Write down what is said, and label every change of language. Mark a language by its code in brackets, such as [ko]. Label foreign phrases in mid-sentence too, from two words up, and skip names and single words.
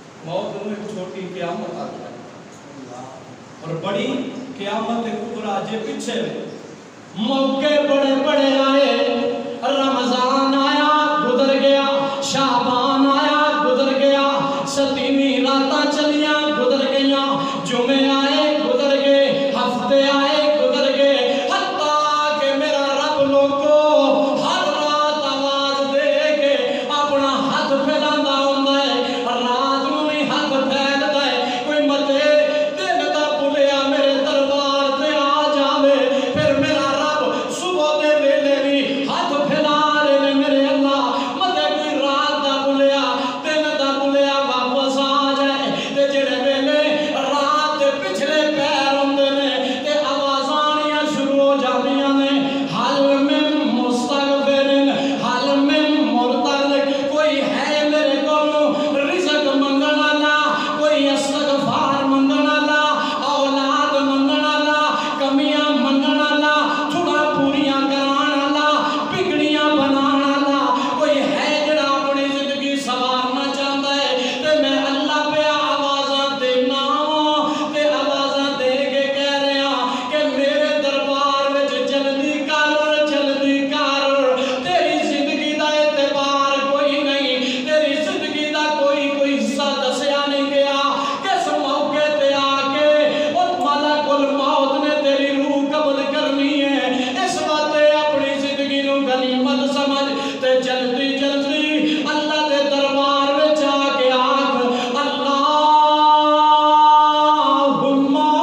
[pa] موت نو ایک چھوٹی قیامت آ گیا اور بڑی قیامت کبریٰ جے پیچھے موقع بڑے بڑے آئے، رمضان آیا گزر گیا، شعبان آیا گزر گیا، 7ویں راتاں چلیاں گزر گئیاں، جمعے آئے گزر گئے، ہفتے آئے گزر گئے، حتیٰ کہ میرا رب لوگو ہر رات آواز دے کے اپنا ہاتھ پھیلاندا ہوندا ہے، رات نوں بھی ہاتھ پھیلدا ہے، کوئی متے دن دا بھلیا میرے دربار تے آ جاوے، پھر میرا رب صبح دے ویلے بھی ہاتھ پھیلا رہے نے میرے اللہ، متے کوئی رات دا بھلیا دن دا بھلیا واپس آ جائے، تے جڑے ویلے رات دے پچھلے پیر ہوندے نے [ar] تے آوازاں آنیاں شروع ہو جاندیاں نے، حل من مستغفرن حل من مرتد، کوئی ہے میرے [pa] کولوں رزق منگن والا، کوئی استغفار منگن والا، اولاد منگن والا، کمیاں منگن والا، تھوڑا پوریاں کران والا، بگڑیاں بنان والا، کوئی ہے جڑا اپنی زندگی سوارنا چاہتا ہے، تے میں اللہ پہ آوازاں دینا تے آوازاں دے کے کہہ رہے ہیں کہ میرے دربار وچ جلدی کر تیری زندگی دا اعتبار کوئی نہیں، تیری زندگی دا کوئی حصہ دسیا نہیں گیا، کس موقع تے آ کے اور ملک الموت نے تیری روح قبض کرنی ہے، اس واسطے اپنی زندگی نو غنیمت سمجھ تے جلدی جلدی اللہ دے دربار وچ آ کے آکھ اللہم۔